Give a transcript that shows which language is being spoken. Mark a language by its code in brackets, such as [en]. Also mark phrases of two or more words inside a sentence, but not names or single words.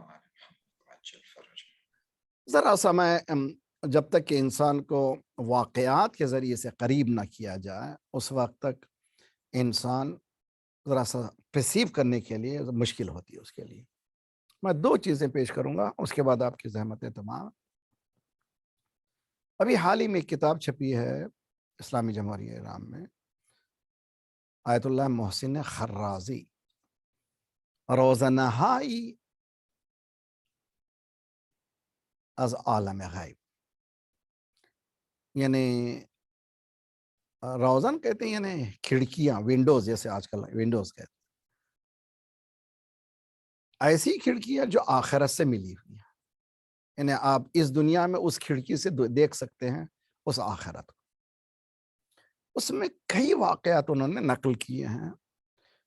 [ur] ذرا سا میں جب تک کہ انسان کو واقعات کے ذریعے سے قریب نہ کیا جائے اس وقت تک انسان ذرا سا پرسیو کرنے کے لیے مشکل ہوتی ہے. اس کے لیے میں 2 چیزیں پیش کروں گا، اس کے بعد آپ کی زحمتیں تمام. ابھی حال ہی میں ایک کتاب چھپی ہے اسلامی جمہوریہ ایران میں، آیت اللہ محسن خرازی، [fa] روزنہائی از عالم غیب. [ur] یعنی روزن کہتے ہیں یعنی کھڑکیاں، ونڈوز، جیسے آج کل ونڈوز کہتے ہیں. ایسی کھڑکیاں جو آخرت سے ملی ہوئی ہیں. یعنی آپ اس دنیا میں اس کھڑکی سے دیکھ سکتے ہیں اس آخرت کو. اس میں کئی واقعات انہوں نے نقل کیے ہیں.